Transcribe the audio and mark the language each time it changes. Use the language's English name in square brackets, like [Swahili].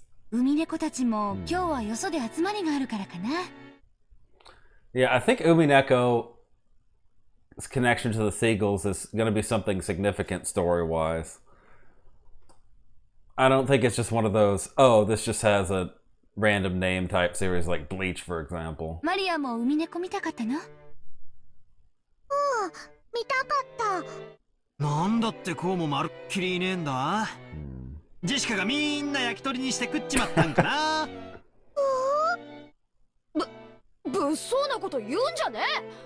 [Japanese] 海猫たちも今日はよそで集まりがあるからかな。 [English] Yeah, I think Umineko's connection to the seagulls is going to be something significant story-wise. I don't think it's just one of those, oh, this just has a random name type series like Bleach, for example. [Japanese] マリアも海猫見たかったの？見たかった。なんだってこうもまるっきりいねえんだ。ジェシカがみんな焼き鳥にして食っちまったんかな。物騒なこと言うんじゃねえ。